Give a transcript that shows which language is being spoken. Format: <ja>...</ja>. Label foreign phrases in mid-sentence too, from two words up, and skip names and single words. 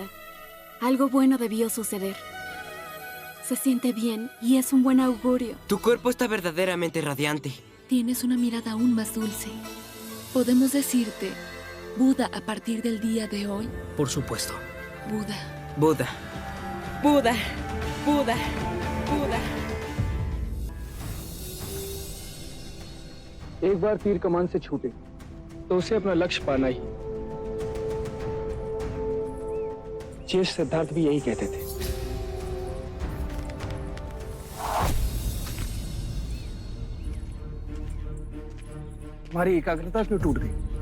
<es>Algo bueno debió suceder. Se siente bien y es un buen augurio. Tu cuerpo está verdaderamente radiante. Tienes una mirada aún más dulce. ¿Podemos decirte Buda a partir del día de hoy? Por supuesto. Buda. Buda. Buda. Buda. Buda.</es> <hi>एक बार तीर कमान से छूटे तो उसे अपना लक्ष्य पाना ही। ज्येष्ठ सिद्धार्थ भी यही कहते थे। हमारी एकाग्रता क्यों टूट गई?</hi>